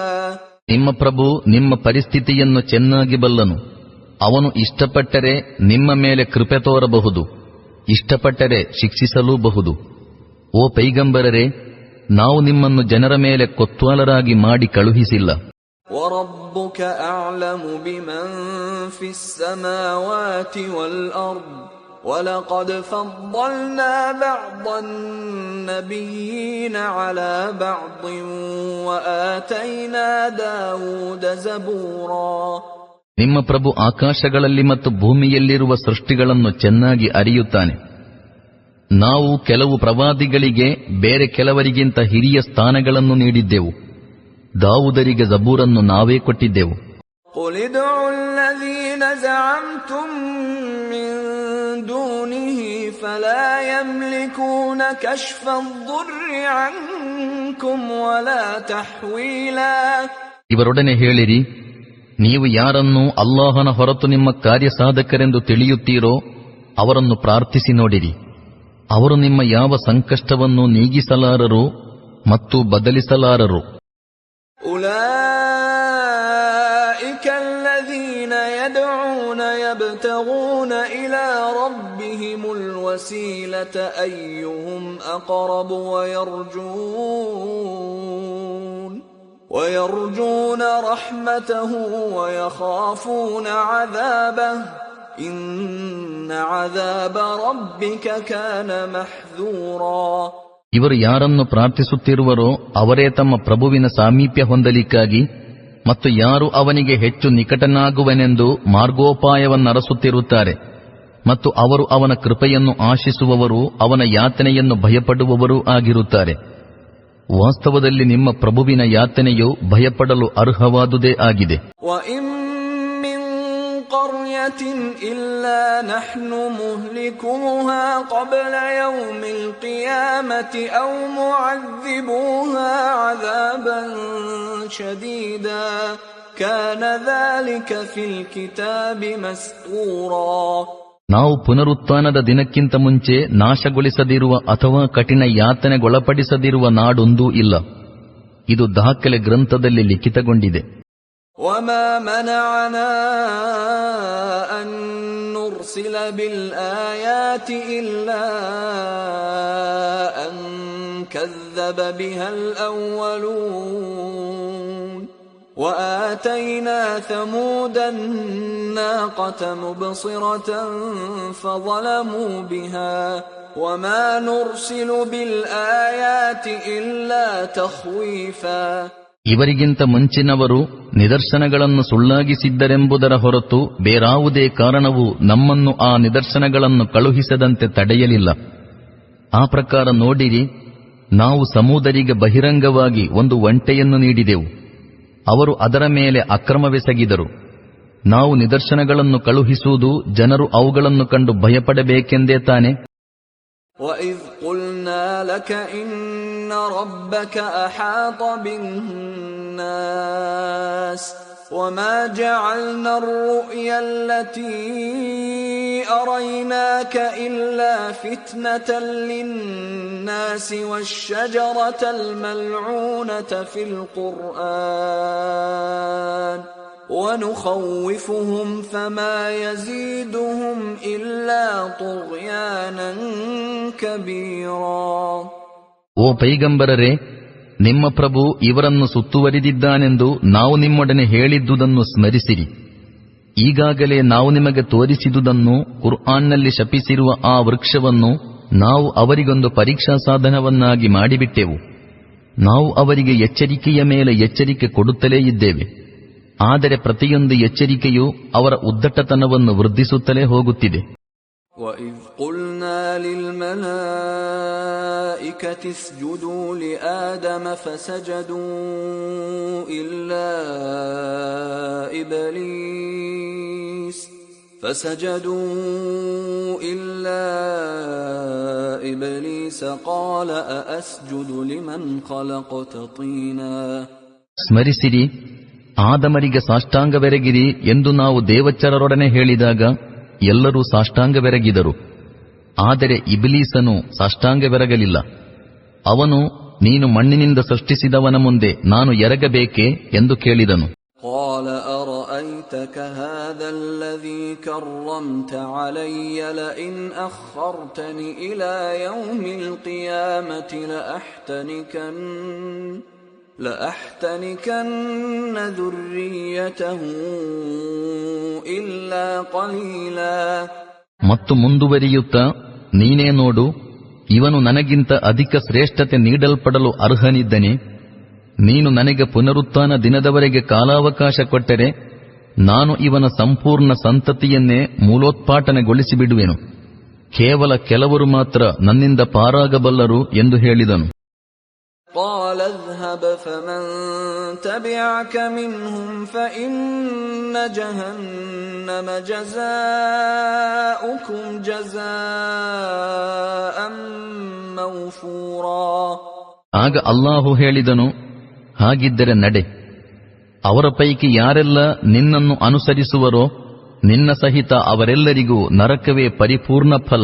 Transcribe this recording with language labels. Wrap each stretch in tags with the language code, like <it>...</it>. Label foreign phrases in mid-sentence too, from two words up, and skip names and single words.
<kn>ನಿಮ್ಮ ಪ್ರಭು ನಿಮ್ಮ ಪರಿಸ್ಥಿತಿಯನ್ನು ಚೆನ್ನಾಗಿ ಬಲ್ಲನು. ಅವನು ಇಷ್ಟಪಟ್ಟರೆ ನಿಮ್ಮ ಮೇಲೆ ಕೃಪೆ ತೋರಬಹುದು, ಇಷ್ಟಪಟ್ಟರೆ ಶಿಕ್ಷಿಸಲೂಬಹುದು. ಓ ಪೈಗಂಬರರೇ, ನಾವು ನಿಮ್ಮನ್ನು ಜನರ ಮೇಲೆ ಕೊತ್ವಾಲರಾಗಿ ಮಾಡಿ ಕಳುಹಿಸಿಲ್ಲ.</kn> <ar>وَرَبُّكَ أَعْلَمُ بِمَنْ فِي السَّمَاوَاتِ وَالْأَرْضِ وَلَقَدْ فَضَّلْنَا بَعْضَ النَّبِيِّينَ عَلَى بَعْضٍ وَآتَيْنَا دَاوُودَ زَبُورًا.</ar> <kn>ನಿಮ್ಮ ಪ್ರಭು ಆಕಾಶಗಳಲ್ಲಿ ಮತ್ತು ಭೂಮಿಯಲ್ಲಿರುವ ಸೃಷ್ಟಿಗಳನ್ನು ಚೆನ್ನಾಗಿ ಅರಿಯುತ್ತಾನೆ. ನಾವು ಕೆಲವು ಪ್ರವಾದಿಗಳಿಗೆ ಬೇರೆ ಕೆಲವರಿಗಿಂತ ಹಿರಿಯ ಸ್ಥಾನಗಳನ್ನು ನೀಡಿದ್ದೆವು. ದಾವೂದರಿಗೆ ಜಬೂರನ್ನು ನಾವೇ ಕೊಟ್ಟಿದ್ದೆವು.</kn> <ar>قُلِ ادْعُوا الَّذِينَ زَعَمْتُم مِّن دُونِهِ فَلَا يَمْلِكُونَ كَشْفَ الضُّرِّ عَنكُمْ وَلَا تَحْوِيلًا.</ar> <kn>ಇವರೊಡನೆ ಹೇಳಿರಿ, ನೀವು ಯಾರನ್ನು ಅಲ್ಲಾಹನ ಹೊರತು ನಿಮ್ಮ ಕಾರ್ಯಸಾಧಕರೆಂದು ತಿಳಿಯುತ್ತೀರೋ ಅವರನ್ನು ಪ್ರಾರ್ಥಿಸಿ ನೋಡಿರಿ. ಅವರು ನಿಮ್ಮ ಯಾವ ಸಂಕಷ್ಟವನ್ನು ನೀಗಿಸಲಾರರು ಮತ್ತು ಬದಲಿಸಲಾರರು.</kn> <ar>أُولَئِكَ الَّذِينَ يَدْعُونَ يَبْتَغُونَ إِلَى رَبِّهِمُ الْوَسِيلَةَ أَيُّهُمْ أَقْرَبُ وَيَرْجُونَ رَحْمَتَهُ وَيَخَافُونَ عَذَابَهُ إِنَّ عَذَابَ رَبِّكَ كَانَ مَحْذُورًا.</ar> <kn>ಇವರು ಯಾರನ್ನು ಪ್ರಾರ್ಥಿಸುತ್ತಿರುವರೋ ಅವರೇ ತಮ್ಮ ಪ್ರಭುವಿನ ಸಾಮೀಪ್ಯ ಹೊಂದಲಿಕ್ಕಾಗಿ ಮತ್ತು ಯಾರು ಅವನಿಗೆ ಹೆಚ್ಚು ನಿಕಟನಾಗುವನೆಂದು ಮಾರ್ಗೋಪಾಯವನ್ನರಸುತ್ತಿರುತ್ತಾರೆ ಮತ್ತು ಅವರು ಅವನ ಕೃಪೆಯನ್ನು ಆಶಿಸುವವರು ಅವನ ಯಾತನೆಯನ್ನು ಭಯಪಡುವವರೂ ಆಗಿರುತ್ತಾರೆ. ವಾಸ್ತವದಲ್ಲಿ ನಿಮ್ಮ ಪ್ರಭುವಿನ ಯಾತನೆಯು ಭಯಪಡಲು ಅರ್ಹವಾದುದೇ ಆಗಿದೆ.</kn> <ar>قرية إلا نحن مهلكوها قبل يوم القيامة أو معذبوها عذابا شديدا كان ذلك في الكتاب مسطورا.</ar> <kn>ನಾವು ಪುನರುತ್ಥಾನದ ದಿನಕ್ಕಿಂತ ಮುಂಚೆ ನಾಶಗೊಳಿಸದಿರುವ ಅಥವಾ ಕಠಿಣ ಯಾತನೆಗೊಳಪಡಿಸದಿರುವ ನಾಡೊಂದೂ ಇಲ್ಲ. ಇದು ದಾಖಲೆ ಗ್ರಂಥದಲ್ಲಿ ಲಿಖಿತಗೊಂಡಿದೆ.</kn> <ar>وما منعنا أن نرسل بالآيات إلا أن كذب بها الأولون وآتينا ثمود الناقة مبصرة فظلموا بها وما نرسل بالآيات إلا تخويفا.</ar> <kn>ಇವರಿಗಿಂತ ಮುಂಚಿನವರು ನಿದರ್ಶನಗಳನ್ನು ಸುಳ್ಳಾಗಿಸಿದ್ದರೆಂಬುದರ ಹೊರತು ಬೇರಾವುದೇ ಕಾರಣವು ನಮ್ಮನ್ನು ಆ ನಿದರ್ಶನಗಳನ್ನು ಕಳುಹಿಸದಂತೆ ತಡೆಯಲಿಲ್ಲ. ಆ ಪ್ರಕಾರ ನೋಡಿರಿ, ನಾವು ಸಮೂದರಿಗೆ ಬಹಿರಂಗವಾಗಿ ಒಂದು ಒಂಟೆಯನ್ನು ನೀಡಿದೆವು. ಅವರು ಅದರ ಮೇಲೆ ಅಕ್ರಮವೆಸಗಿದರು. ನಾವು ನಿದರ್ಶನಗಳನ್ನು ಕಳುಹಿಸುವುದು ಜನರು ಅವುಗಳನ್ನು ಕಂಡು ಭಯಪಡಬೇಕೆಂದೇ ತಾನೆ.</kn> <ar>وَإِذْ قُلْنَا لَكَ إِنَّ رَبَّكَ أَحَاطَ بِالنَّاسِ وَمَا جَعَلْنَا الرُّؤْيَا الَّتِي أَرَيْنَاكَ إِلَّا فِتْنَةً لِلنَّاسِ وَالشَّجَرَةَ الْمَلْعُونَةَ فِي الْقُرْآنِ وَنُخَوِّفُهُمْ فَمَا يَزِيدُهُمْ إِلَّا طُغْيَانًا كَبِيرًا.</ar> <kn>ಓ ಪೈಗಂಬರರೇ, ನಿಮ್ಮ ಪ್ರಭು ಇವರನ್ನು ಸುತ್ತುವರಿದಿದ್ದಾನೆಂದು ನಾವು ನಿಮ್ಮೊಡನೆ ಹೇಳಿದ್ದುದನ್ನು ಸ್ಮರಿಸಿರಿ. ಈಗಾಗಲೇ ನಾವು ನಿಮಗೆ ತೋರಿಸಿದುದನ್ನು, ಕುರ್ಆನ್ನಲ್ಲಿ ಶಪಿಸಿರುವ ಆ ವೃಕ್ಷವನ್ನು ನಾವು ಅವರಿಗೊಂದು ಪರೀಕ್ಷಾ ಸಾಧನವನ್ನಾಗಿ ಮಾಡಿಬಿಟ್ಟೆವು. ನಾವು ಅವರಿಗೆ ಎಚ್ಚರಿಕೆಯ ಮೇಲೆ ಎಚ್ಚರಿಕೆ ಕೊಡುತ್ತಲೇ ಇದ್ದೇವೆ. ಆದರೆ ಪ್ರತಿಯೊಂದು ಎಚ್ಚರಿಕೆಯೂ ಅವರ ಉದ್ದಟತನವನ್ನು ವೃದ್ಧಿಸುತ್ತಲೇ ಹೋಗುತ್ತಿದೆ.</kn> <ar>وَإِذْ قُلْنَا لِلْمَلَائِكَةِ اسْجُدُوا لِآدَمَ فسجدوا إلا إبليس قال أأسجد لمن خلقت طينا.</ar> <kn>ಸ್ಮರಿಸಿರಿ, ಆದಮರಿಗೆ ಸಾಷ್ಟಾಂಗವೆರಗಿರಿ ಎಂದು ನಾವು ದೇವಚರರೊಡನೆ ಹೇಳಿದಾಗ ಎಲ್ಲರೂ ಸಾಷ್ಟಾಂಗವೆರಗಿದರು. ಆದರೆ ಇಬ್ಲೀಸನು ಸಾಷ್ಟಾಂಗವೆರಗಲಿಲ್ಲ. ಅವನು, ನೀನು ಮಣ್ಣಿನಿಂದ ಸೃಷ್ಟಿಸಿದವನ ಮುಂದೆ ನಾನು ಎರಗಬೇಕೆ ಎಂದು ಕೇಳಿದನು.</kn> <ar>قال أرأيتك هذا الذي كرمت علي لئن أخرتني إلى يوم القيامة لأحتنكن ذريته إلا قليلا.</ar> <kn>ಮತ್ತು ಮುಂದುವರಿಯುತ್ತಾ, ನೀನೇ ನೋಡು, ಇವನು ನನಗಿಂತ ಅಧಿಕ ಶ್ರೇಷ್ಠತೆ ನೀಡಲ್ಪಡಲು ಅರ್ಹನಿದ್ದನೆ. ನೀನು ನನಗೆ ಪುನರುತ್ಥಾನ ದಿನದವರೆಗೆ ಕಾಲಾವಕಾಶ ಕೊಟ್ಟರೆ ನಾನು ಇವನ ಸಂಪೂರ್ಣ ಸಂತತಿಯನ್ನೇ ಮೂಲೋತ್ಪಾಟನೆಗೊಳಿಸಿಬಿಡುವೆನು. ಕೇವಲ ಕೆಲವರು ಮಾತ್ರ ನನ್ನಿಂದ ಪಾರಾಗಬಲ್ಲರು ಎಂದು ಹೇಳಿದನು.</kn> <ar>قال اذهب فمن تبعك منهم فإن جهنم جزاؤكم جزاء موفورا.</ar> <kn>ಆಗ ಅಲ್ಲಾಹು ಹೇಳಿದನು, ಹಾಗಿದ್ದರೆ ನಡೆ, ಅವರ ಪೈಕಿ ಯಾರೆಲ್ಲ ನಿನ್ನನ್ನು ಅನುಸರಿಸುವರೋ ನಿನ್ನ ಸಹಿತ ಅವರೆಲ್ಲರಿಗೂ ನರಕವೇ ಪರಿಪೂರ್ಣ ಫಲ.</kn>